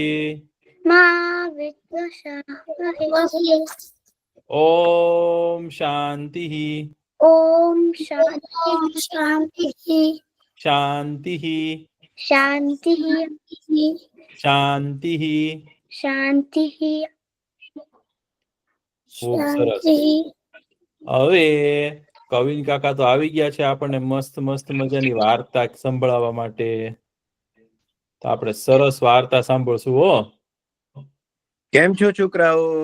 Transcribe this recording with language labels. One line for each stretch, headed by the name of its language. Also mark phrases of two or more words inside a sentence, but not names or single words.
Sanskrit: मा विद्विषावहे ओम शांति ओम शांति शांति शांति शांति शांति
Gujarati: ખૂબ સરસ. હવે કવિન કાકા તો આવી ગયા છે આપણને મસ્ત મસ્ત મજાની વાર્તા સંભળાવવા માટે. તો આપણે સરસ વાર્તા સાંભળશું હો. કેમ છો છોકરાઓ?